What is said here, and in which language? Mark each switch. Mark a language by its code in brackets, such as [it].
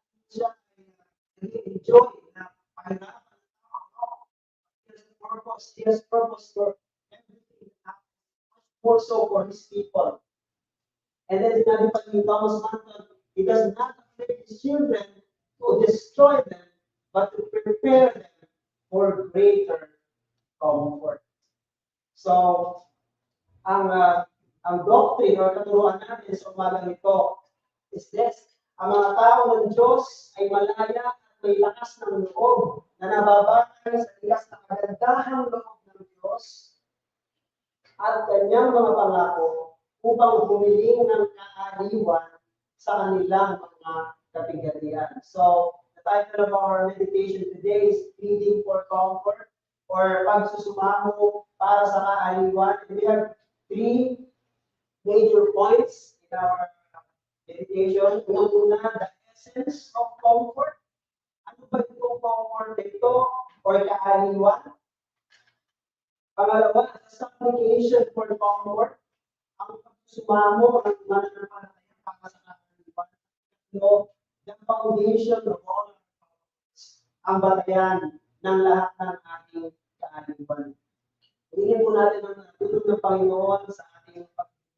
[tl] Siya ay enjoy na pahirapan ng tao. [en] He has purpose for everything that happens, much more so for His people. And then [tl] sinabi pa ni [en] Thomas Manton, He does not afflict His children to destroy them, but to prepare them for greater comfort. [tl] So, ang doctrine or katuruan natin sa umagang ito [en] is this. [tl] Ang mga tao ng Diyos ay malaya at may lakas ng loob na nababatay sa tigas na kagandahang loob ng Diyos at kanyang mga pangako upang humiling ng kaaliwan sa kanilang mga kapighatian. [en] So, the title of our meditation today is Pleading for Comfort or [tl] Pagsusumamo para sa kaaliwan. [en] And we have three major points in our meditation. [tl] Una, [en] the essence of comfort. [tl] Ano ba itong comfort ito or kaaliwan? Pangalawa, [en] the supplication for comfort. [tl] Ang pagsusumamo ng mananampalataya para sa kaaliwan. [en] The foundation of all our comforts. [tl] Ang batayan ng lahat ng ating kaaliwan. Hingin po natin ang tulong ng Panginoon sa ating pagkakas.